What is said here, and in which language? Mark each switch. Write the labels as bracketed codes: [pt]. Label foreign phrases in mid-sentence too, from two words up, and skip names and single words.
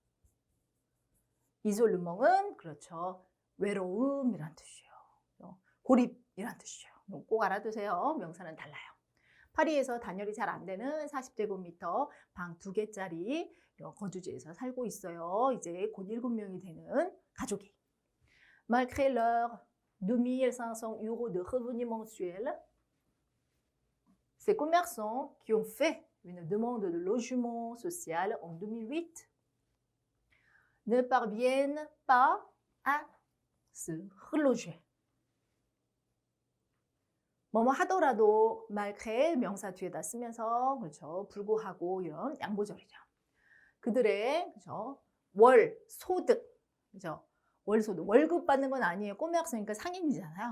[ko] 이졸르몽은 그렇죠 외로움이란 뜻이에요. 고립이란 뜻이에요. 꼭 알아두세요. 명사는 달라요. 파리에서 단열이 잘 안 되는 40제곱미터 방 2개짜리 거주지에서 살고 있어요. 이제 곧 7명이 되는 가족이. [fr] Malgré leurs 2500 € de revenus mensuels, ces commerçants qui ont fait une demande de logement social en 2008 ne parviennent pas à se reloger. [ko] 뭐뭐 하더라도 말크의 명사 뒤에다 쓰면서 그렇죠. 불구하고 이런 양보절이죠. 그들의 그렇죠. 월 소득 그렇죠. 월 소득 월급 받는 건 아니에요. 꼬매 학생이니까 상인이잖아요.